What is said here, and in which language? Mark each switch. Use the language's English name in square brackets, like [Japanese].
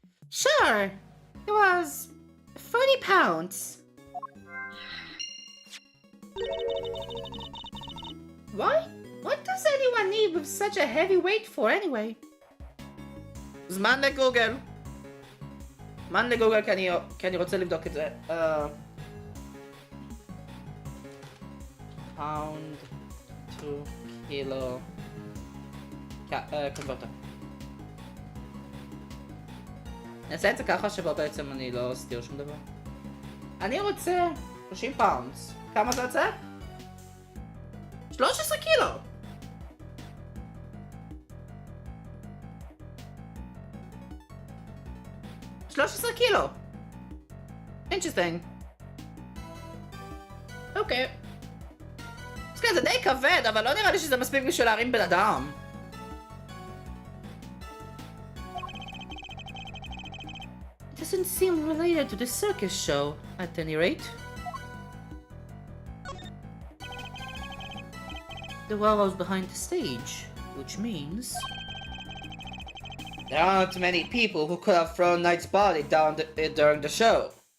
[English] Sure! It was 30 pounds. Why? What does anyone need with such a heavy weight for anyway? [Hebrew] זמן לגוגל. זמן לגוגל כי אני רוצה לבדוק את זה. [English] pound to kilo converter. [Hebrew] נעשה את זה ככה שבו בעצם אני לא אסתיר שום דבר. אני רוצה 30 פאונדס. כמה זה יוצא? 13 קילו! קילו! [English] Interesting. Okay. [Hebrew] אז כן, זה די כבד, אבל לא נראה לי שזה מספיק בשביל להרים בן אדם. [English] It doesn't seem related to the circus show, at any rate. The well was behind the stage, which means... There aren't many people who could have thrown Knight's body down during the show.